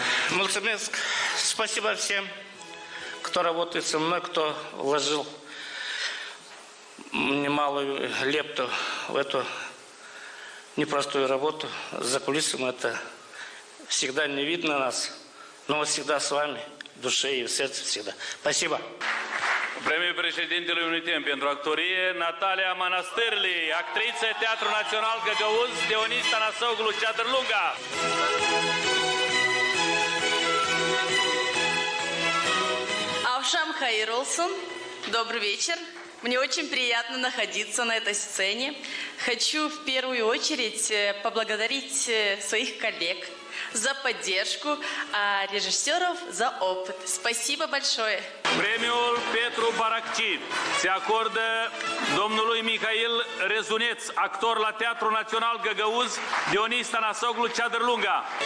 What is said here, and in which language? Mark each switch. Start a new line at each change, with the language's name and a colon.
Romanian: Mulțumesc,
Russian: спасибо всем, кто работает со мной, кто вложил немалую лепту в эту непростую работу. За кулисами это всегда не видно нас, но всегда с вами, в душе и в сердце всегда. Спасибо.
Romanian: Premiul președintelui Unitem pentru actorie, Natalia Manastârli, actriță, Teatrul Național Găgăuz, Dionis Tănăsoglu, Ceadrlunga.
Gagauz: Авшам Хаиролсон,
Russian: добрый вечер. Мне очень приятно находиться на этой сцене. Хочу в первую очередь поблагодарить своих коллег за поддержку, а режиссеров за опыт. Спасибо большое.
Romanian: Premiul Petru Baracci se acordă domnului Mihail Rezuneț, actor la Teatrul Național Găgăuz, Dionis Tănăsoglu, Ceadrlunga.